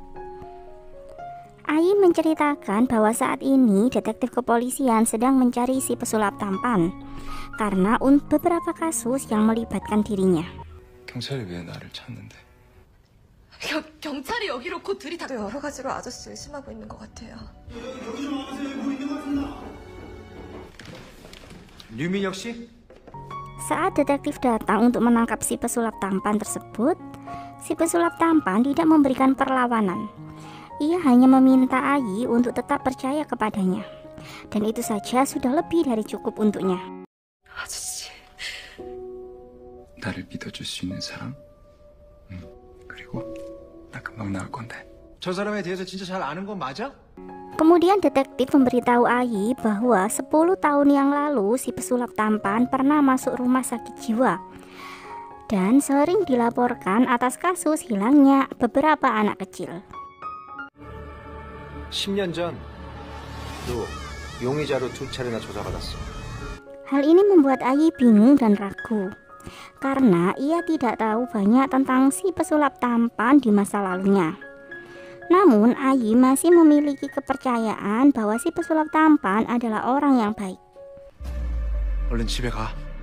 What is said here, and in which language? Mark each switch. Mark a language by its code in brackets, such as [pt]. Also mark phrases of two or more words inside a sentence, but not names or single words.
[id] Ayi menceritakan bahwa saat ini detektif kepolisian sedang mencari si pesulap tampan karena beberapa kasus yang melibatkan dirinya. [ko] 경찰이 왜 나를 찾는데? 경찰이 여기로 곧 들이닥. 여러 가지로 아저씨 의심하고 있는 것 같아요. 류민혁 씨? [id] Saat detektif datang untuk menangkap si pesulap tampan tersebut, si pesulap tampan tidak memberikan perlawanan. Ia hanya meminta Ayi untuk tetap percaya kepadanya. Dan itu saja sudah lebih dari cukup untuknya. [ko] 아저씨. 나를 믿어줄 수 있는 사람? 응. 그리고 나 금방 나올 건데. 저 사람에 대해서 진짜 잘 아는 건 맞아? [id] Kemudian detektif memberitahu Ayi bahwa 10 tahun yang lalu si pesulap tampan pernah masuk rumah sakit jiwa dan sering dilaporkan atas kasus hilangnya beberapa anak kecil. [ko] 10년 전 너 용의자로 2차례나 조사받았어. [id] Hal ini membuat Ayi bingung dan ragu karena ia tidak tahu banyak tentang si pesulap tampan di masa lalunya. Namun Ayi masih memiliki kepercayaan bahwa si pesulap tampan adalah orang yang baik. [ko] 얼른 집에 가.